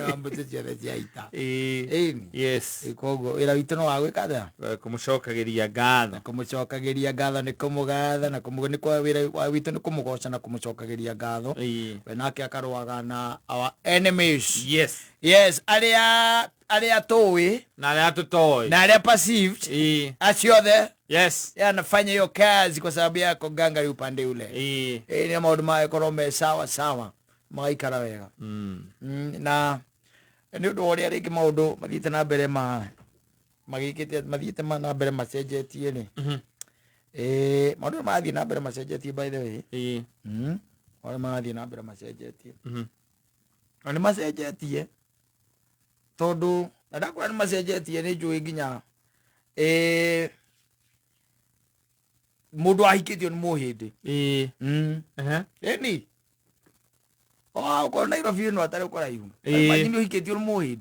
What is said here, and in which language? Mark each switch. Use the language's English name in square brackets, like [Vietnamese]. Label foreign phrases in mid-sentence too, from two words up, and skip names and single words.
[Kikuyu] mbũtũ ciothe cia ita. [English] Yes. [Kikuyu] Koguo wĩra witũ no wa gwĩka Kũmũcokagĩria ngatho. Kũmũcokagĩria ngatho nĩ kũmũgatha na nĩ kwa wĩra witũ nĩ kũmũgoca na kũmũcokagĩria ngatho. We nake akarũaga na [English] our enemies. Yes, [Kikuyu] arĩa tũĩ na arĩa tũtoĩ na arĩa perceived acio othe. [English] Yes. [Swahili] Anafanya hiyo kazi kwa sababu yako ganga upande ule. [Kikuyu] Ni maũndũ magĩkorwo me sawa magaikara wega. Na nĩ ũndũ ũrĩa rĩngĩ maũndũ mathiĩte na mbere mathiĩte na mbere macenjetie nĩ. Maũndũ mathiĩ na mbere macenjetie [English] by the way. [Kikuyu] Maũndũ mathiĩ na mbere macenjetie. Na nĩ macenjetie tondũ na ndakora nĩ macenjetie nĩ njũĩ nginya mũndũ ahikĩtio nĩ mũhĩndĩ. Ĩni ũkorwo Nairobi ĩno atarĩ kũraihu imagine ũhikĩtio nĩ mũhĩndĩ.